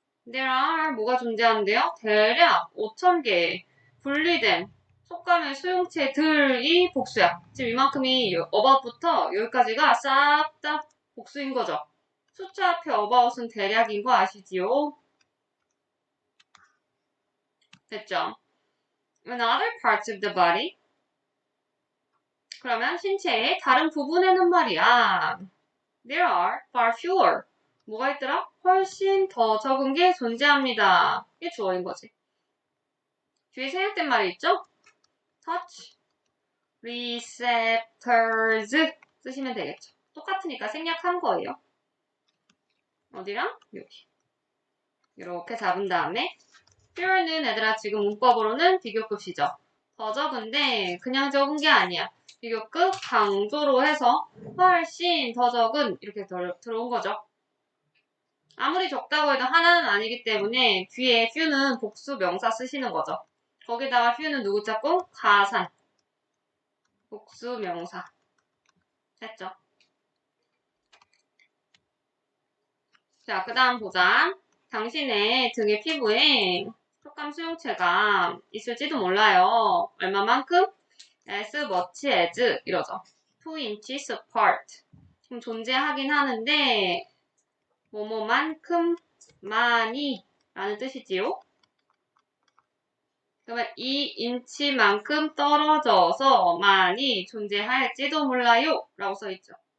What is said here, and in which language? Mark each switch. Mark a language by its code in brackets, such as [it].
[en] There are [ko] 뭐가 존재하는데요? 대략 5,000개 분리된 속감의 수용체들이 복수야. 지금 이만큼이 about부터 여기까지가 싹 다 복수인 거죠. 숫자 앞에 about은 대략인 거 아시지요? 됐죠? [en] In other parts of the body. [ko] 그러면 신체의 다른 부분에는 말이야. [en] There are far fewer. [ko] 뭐가 있더라? 훨씬 더 적은 게 존재합니다. 이게 주어인 거지. 뒤에 생략된 말이 있죠? touch receptors 쓰시면 되겠죠. 똑같으니까 생략한 거예요. 어디랑? 여기. 이렇게 잡은 다음에 fewer는 얘들아 지금 문법으로는 비교급이죠. 더 적은데 그냥 적은 게 아니야. 비교급 강조로 해서 훨씬 더 적은 이렇게 들어온 거죠. 아무리 적다고 해도 하나는 아니기 때문에 뒤에 few는 복수 명사 쓰시는 거죠. 거기다가 few는 누구 짝꿍? 가산. 복수 명사. 됐죠? 자, 그 다음 보자. 당신의 등의 피부에 촉감 수용체가 있을지도 몰라요. 얼마만큼? [en] as much as [ko] 이러죠. [en] 2 inches apart. [ko] 지금 존재하긴 하는데 뭐뭐만큼 많이 라는 뜻이지요. 그러면 2인치만큼 떨어져서 많이 존재할지도 몰라요 라고 써있죠.